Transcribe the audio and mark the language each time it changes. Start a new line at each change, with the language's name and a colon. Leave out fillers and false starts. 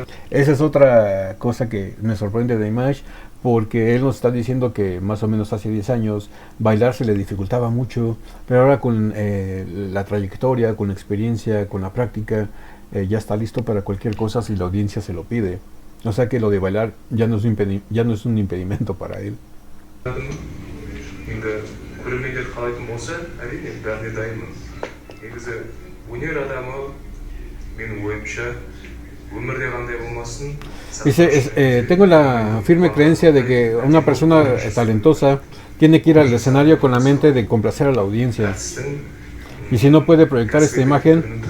Spanish: Esa es otra cosa que me sorprende de Dimash, porque él nos está diciendo que más o menos hace 10 años bailar se le dificultaba mucho, pero ahora con la trayectoria, con la experiencia, con la práctica, ya está listo para cualquier cosa si la audiencia se lo pide. O sea que lo de bailar ya no es un impedimento para él.
Kazakh: көрермендер қалайтын болса, әрине бәріне дайынмын. Негізі өнер адамы менің ойымша өмірде қандай болмасын.
Spanish: Dice: tengo la firme creencia de que una persona talentosa tiene que ir al escenario con la mente de complacer a la audiencia. Y si no puede proyectar esta imagen,